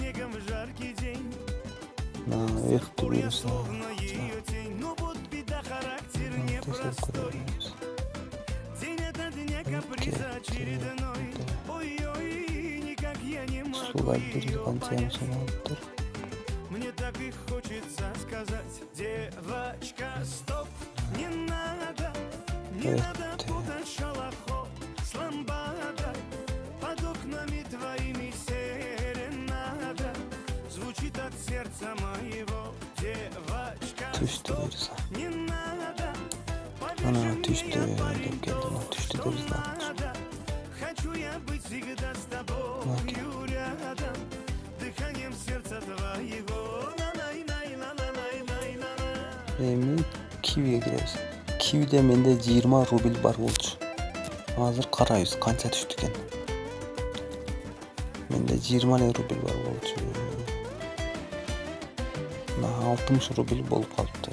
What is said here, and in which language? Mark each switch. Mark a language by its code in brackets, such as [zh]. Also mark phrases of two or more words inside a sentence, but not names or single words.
[ky] Эхти буюрса. Услуга бир канча сомалыптыр. [ru] Мне так и хочется сказать, девочка, стоп, не надо, не надо путать шалахо с ламбадой, под окнами твоими серенада, звучит от сердца моего, девочка, стоп, не надо, хочу я быть всегда с тобою рядом, дыханием сердца твоего. [ky] Эми кивиге киребиз. Кивиде менде 20 рубль бар болчу. Азыр карайбыз канча түштү экен. Менде 20 рубль бар болчу. 60 рубль болуп калыптыр.